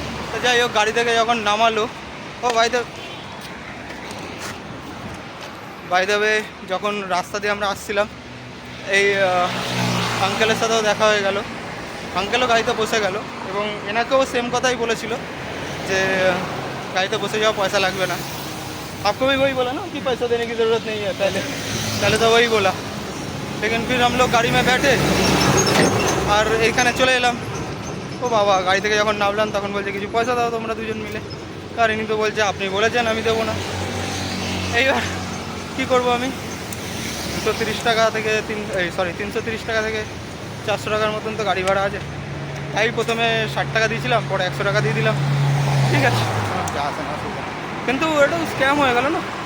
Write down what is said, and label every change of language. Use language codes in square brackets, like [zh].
[bn] তো যাই হোক, গাড়ি থেকে যখন নামালো, ও বাই দেবে, যখন রাস্তা দিয়ে আমরা আসছিলাম, এই আঙ্কেলের সাথেও দেখা হয়ে গেল। আঙ্কেলও গাড়িতে বসে গেল এবং এনাকেও সেম কথাই বলেছিল যে [hi] गाड़ी बसे जाओ, पैसा लगे ना। आपको भी वही बोला ना कि पैसा देने की ज़रूरत नहीं है, पहले तो वही बोला। लेकिन फिर हम लोग गाड़ी में बैठे और [bn] एखाने चले एलाम। ও বাবা, গাড়ি থেকে যখন নামলাম তখন বলছে কিছু পয়সা দাও তোমরা দুজন মিলে। আর ইনি তো বলছে আপনি বলেছেন আমি দেবো না। এইবার কী করবো আমি, 230 টাকা থেকে 330 টাকা থেকে 400 টাকার মতন তো গাড়ি ভাড়া আছে। তাই প্রথমে 60 টাকা দিয়েছিলাম, পরে 100 টাকা দিয়ে দিলাম। ঠিক আছে, যা আছে না আসুক, কিন্তু এটা স্ক্যাম হয়ে গেল না।